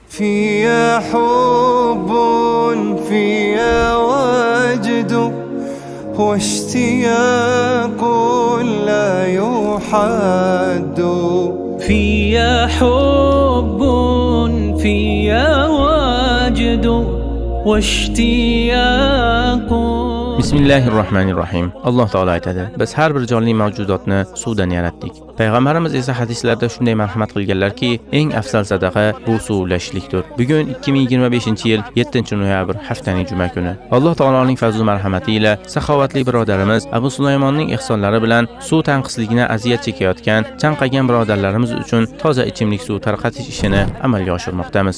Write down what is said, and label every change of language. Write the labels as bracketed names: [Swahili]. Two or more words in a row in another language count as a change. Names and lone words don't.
[Arabic] فيها حب فيها وجد واشتياق لا يحد فيها حب فيها وجد واشتياق. [Uzbek] Bismillahirrohmanirrohim. Alloh taolo aytadi: Biz har bir jonli mavjudotni suvdan yaratdik. Payg'ambarimiz esa hadislarda shunday marhamat qilganlarki, eng afzal sadaqa bu suv ulashishlikdir. Bugun 2025-yil 7-noyabr haftaning juma kuni. Alloh taoloning fazl va marhamati ila saxovatli birodarimiz Abu Sulaymonning ihsonlari bilan suv tanqisligidan aziyat chekayotgan chanqagan birodarlarimiz uchun toza ichimlik suv tarqatish ishini amalga oshirmoqdamiz.